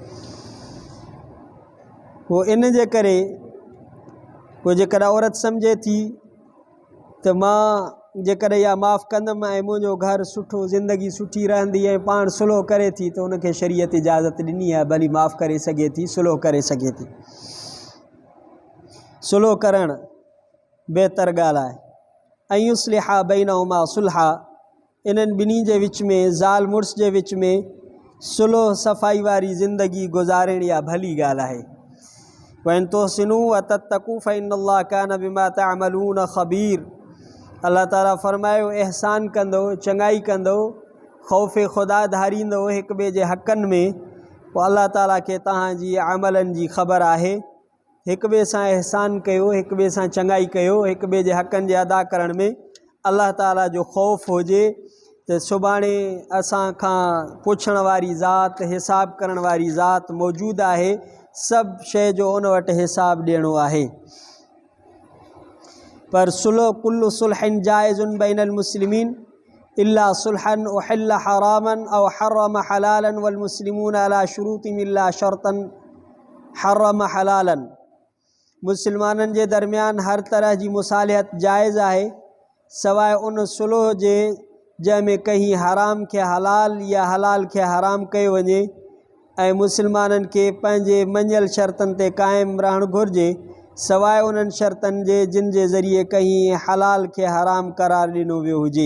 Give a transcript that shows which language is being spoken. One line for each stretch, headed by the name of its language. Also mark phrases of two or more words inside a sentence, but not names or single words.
Sindhi: पोइ इन जे करे पोइ जेकॾहिं औरत सम्झे थी त मां जेकॾहिं इहा माफ़ु कंदमि ऐं मुंहिंजो घरु सुठो, ज़िंदगी सुठी रहंदी ऐं पाण सुलह करे थी, त उनखे शरीयत इजाज़त ॾिनी आहे, भली माफ़ु करे सघे थी, सुलह करे सघे थी। सुलह करणु बहितर ॻाल्हि आहे। ऐं
Arabic: يصلحا بينهما صلحا,
Sindhi: इन्हनि ॿिन्ही जे विच में, ज़ाल मुड़ुस जे विच में सुलह सफ़ाई वारी ज़िंदगी गुज़ारिणी इहा भली ॻाल्हि आहे।
Arabic: وإن تحسنوا وتتقوا فإن الله كان بما تعملون خبير,
Sindhi: अल्लाह ताला फ़रमायो एहसान कंदो, चङाई कंदो, ख़ौफ़ ख़ुदा धारींदो हिक ॿिए जे हक़नि में, पोइ अल्लाह ताला खे तव्हांजी अमलनि जी ख़बर आहे। हिक ॿिए सां एहसान कयो, हिक ॿिए सां चङाई कयो, हिक ॿिए जे हक़नि जे अदा करण में अल्लाह ताला जो ख़ौफ़ हुजे त सुभाणे असां खां पुछण वारी ज़ात, हिसाब करण वारी ज़ात मौजूदु आहे, सभु शइ जो उन वटि हिसाब ॾियणो आहे।
Arabic: पर صلح كل صلح جائز بين المسلمين إلا صلحا أحل حراما أو حرم حلالا والمسلمون على شروط إلا شرطا حرم حلالا,
Sindhi: मुसलमाननि जे दरमियान हर तरह जी मुसालिहत जाइज़ आहे सवाइ उन सुलह जे जंहिंमें कहीं हराम खे हलाल या हलाल खे हराम कयो वञे, ऐं मुसलमाननि खे पंहिंजे मञियल शर्तनि ते क़ाइमु रहणु घुरिजे सवाइ उन्हनि शर्तनि जे जिन जे ज़रिए कहीं हलाल खे हराम करार ॾिनो वियो हुजे।